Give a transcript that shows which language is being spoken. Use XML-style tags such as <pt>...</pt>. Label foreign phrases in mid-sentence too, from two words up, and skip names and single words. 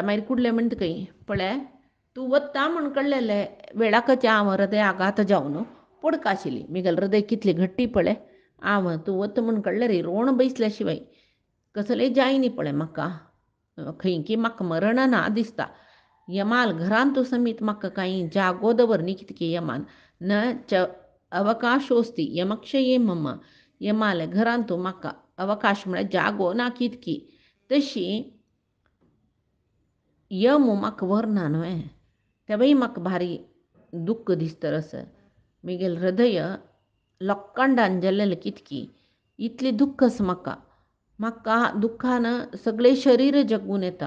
<kok>मागीर कुडलें म्हणटा खंय पळय तूं वता म्हूण कळलेलें वेळाकच्या हांव हृदय आघात जावन पडका आशिल्ली. मिगेल हृदय कितली घट्टी पळय हांव तूं वता म्हूण कळल्यार रोवन बसल्या शिवाय कसलेंय जायनी पळय म्हाका. खंय की म्हाका मरण ना दिसता. यमाल घरांत तूं समीत म्हाका कांय जागो दवर न्ही कितकी यमान</kok> <sa>न च अवकाशोस्ती यमक्षये मम.</sa> <kok>यमाले घरांत तूं म्हाका अवकाश म्हळ्यार जागो ना कितकी. तशी यम म्हाका व्हरना न्हय तेवय म्हाका भारी दुख्ख दिसता रस. मिगेल हृदय लोखंडान जाल्लेलें कितकी इतली दुख्खस म्हाका दुख्खान सगळें शरीर जगून येता.</kok>